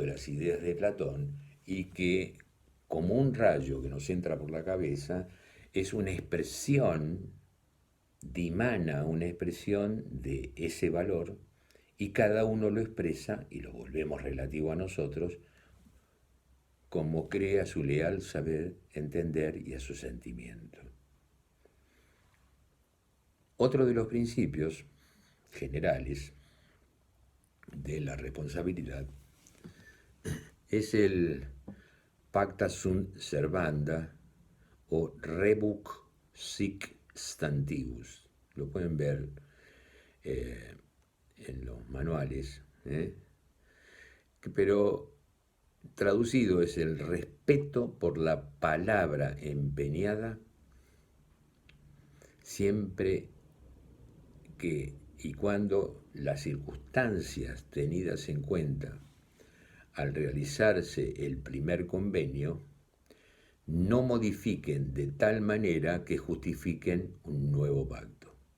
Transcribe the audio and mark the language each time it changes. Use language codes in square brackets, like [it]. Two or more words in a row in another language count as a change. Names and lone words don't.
[es] las ideas de Platón y que como un rayo que nos entra por la cabeza es una expresión, dimana una expresión de ese valor y cada uno lo expresa y lo volvemos relativo a nosotros como cree a su leal saber entender y a su sentimiento. Otro de los principios generales de la responsabilidad es el [la] pacta sunt servanda [es] o [la] rebus sic stantibus. [es] Lo pueden ver en los manuales, pero traducido es el respeto por la palabra empeñada siempre que y cuando las circunstancias tenidas en cuenta al realizarse el primer convenio no modifiquen de tal manera que justifiquen un nuevo pacto.